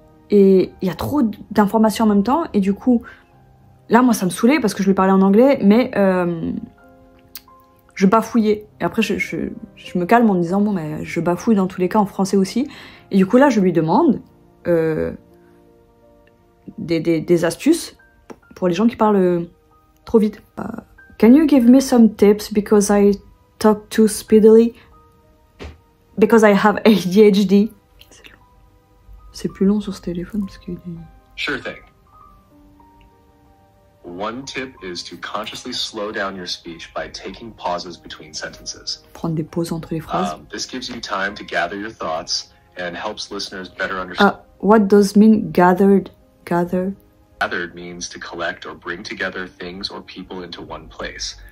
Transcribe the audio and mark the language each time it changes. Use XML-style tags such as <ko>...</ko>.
<fr>Et il y a trop d'informations en même temps. Et du coup, là, moi, ça me saoulait parce que je lui parlais en anglais, mais je bafouillais. Et après, je me calme en me disant, bon, mais je bafouille dans tous les cas en français aussi. Et du coup, là, je lui demande des astuces pour les gens qui parlent trop vite.</fr> <en>Can you give me some tips because I talk too speedily? Because I have ADHD.</en> <fr>C'est plus long sur ce téléphone parce que...</fr> <en>Sure thing. One tip is to consciously slow down your speech by taking pauses between sentences.</en> <fr>Prendre des pauses entre les phrases.</fr> <en>This gives you time to gather your thoughts and helps listeners better understand. What does mean gathered? Gather? Gathered means to collect or bring together things or people into one place.</en>